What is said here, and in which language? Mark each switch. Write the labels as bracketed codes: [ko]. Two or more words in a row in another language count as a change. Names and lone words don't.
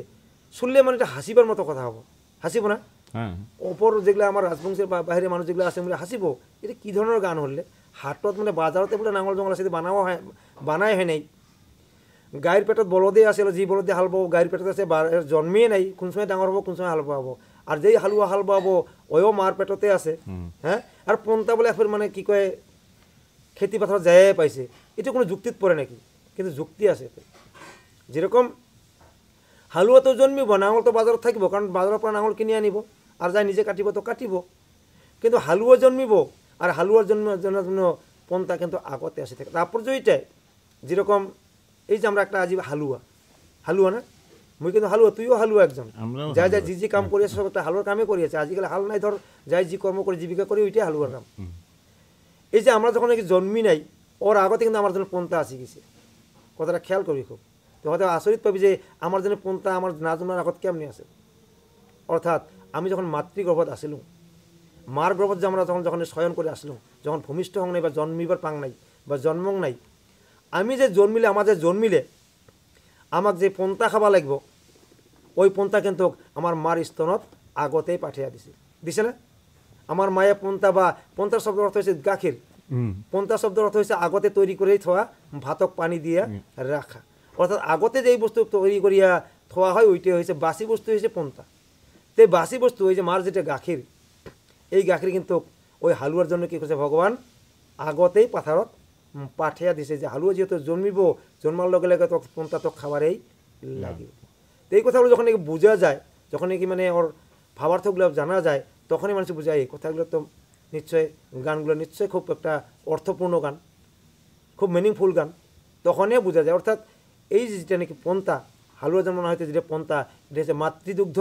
[rkt] শুনলে মানে এটা হাসিবার মতো কথা হবো, হাসিব না? অপর যেগুলো আমার রাজবংশের বা বাইরের মানুষ যেগুলো আছে হাসিব, এটা কী ধরনের গান হলে? হাটত মানে বাজারতে বলে নাঙল জঙ্গল আছে, বানাই হয় নাই। গাইর পেটত বলদে আসলে, যে বলদে হাল বাবো গাইর পেটত আছে, জন্মেই নাই, কোন সময় ডাঙর হবো, কোন সময় হাল বাবো। আর যেই হালুয়া হাল বাবো ওইও মার পেটতে আছে। হ্যাঁ, আর পন্থা বলে এখন মানে কি কয় খেতি পথার যায় পাইছে, এটা কোনো যুক্তিত পড়ে নাকি? কিন্তু যুক্তি আছে। যেরকম হালুয়া তো জন্মিব, নাঙল তো বাজারত থাকিব, কারণ বাজারের পৰা নাঙল কিনি আনিব, আর যাই নিজে কাটিব তো কাটিব। কিন্তু হালুয়া জন্মিব, আর হালুয়ার জন্য পন্থা কিন্তু আগতে আসে থাকে। তারপর এইটাই যেরকম এই যে আমরা একটা আজি হালুয়া না, মুই কিন্তু হালুয়া, তুইও হালুয়া একজন, যাই যাই যি কাম করিয়াছে সব একটা হালুয়ার কামে করিয়াছে। আজিকালি হাল নাই, ধর যাই যি কর্ম করে জীবিকা করি ওইটাই হালুয়ার কাম। এই যে আমরা যখন নাকি জন্মি নাই, ওর আগতে কিন্তু আমার জন্য পন্থা আসি গেছে। কথাটা খেয়াল করি খুব, তো হয়তো আচরিত পাবি যে আমার জন্য পন্থা আমার না জন্মার আগত কেমনি আছে। অর্থাৎ আমি যখন মাতৃগর্ভত আসিলাম, মার গর্ভত যে আমরা যখন শয়ন করে আসলাম, যখন ভূমিষ্ঠ হং নাই বা জন্মিবার পাং নাই বা জন্মং নাই, আমি যে জন্মিলে, আমার যে জন্মিলে আমাক যে পন্থা খাবা লাগব, ওই পন্থা কিন্তু আমার মার স্তনত আগতেই পাঠিয়ে দিছে না? আমার মায়ে পন্থা, বা পন্থার শব্দ অর্থ হয়েছে গাখীর, পন্থা শব্দের অর্থ হয়েছে আগতে তৈরি করেই থোয়া, ভাতক পানি দিয়া রাখা। অর্থাৎ আগতে যেই বস্তু তৈরি করিয়া থোয়া হয় ওইটাই হয়েছে বাসি বস্তু, হয়েছে পন্থা। তো এই বাসি বস্তু, ওই যে মার যেটা গাখীর, এই গাখীর কিন্তু ওই হালুয়ার জন্য কী করছে ভগবান আগতেই পাথারত পাঠিয়া দিছে, যে হালুয়া যেহেতু জন্মিব, জন্মার লগে লগে তো পন্থা তো খাবারেই লাগিব। তো এই কথাগুলো যখন নাকি বোঝা যায়, যখন নাকি মানে ওর ভাবার্থগুলো জানা যায়, তখনই মানুষ বোঝায় এই কথাগুলো তো নিশ্চয়, গানগুলো নিশ্চয়ই খুব একটা অর্থপূর্ণ গান, খুব মিনিংফুল গান, তখনই বোঝা যায়। অর্থাৎ এই যেটা নাকি পন্থা, হালুয়া জন্ম না হইতে যেটা পন্থা, এটা হচ্ছে মাতৃদুগ্ধ।